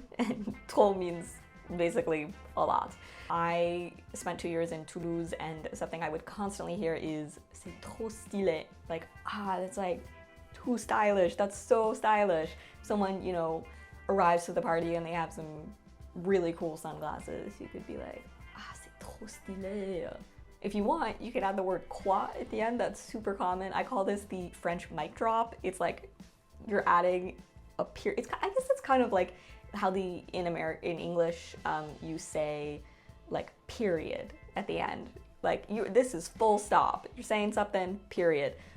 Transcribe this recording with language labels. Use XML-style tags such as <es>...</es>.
<en>And trop means basically a lot. I spent 2 years in Toulouse, and something I would constantly hear is</en> <fr>c'est trop stylé.</fr> <en>Like, that's like too stylish. That's so stylish. Someone, you know, arrives to the party and they have some really cool sunglasses. You could be like,</en> <fr>c'est trop stylé.</fr> <en>If you want, you could add the word quoi at the end. That's super common. I call this the French mic drop. It's like you're adding a period. I guess it's kind of like how in English you say like period at the end. Like this is full stop. You're saying something, period.</en>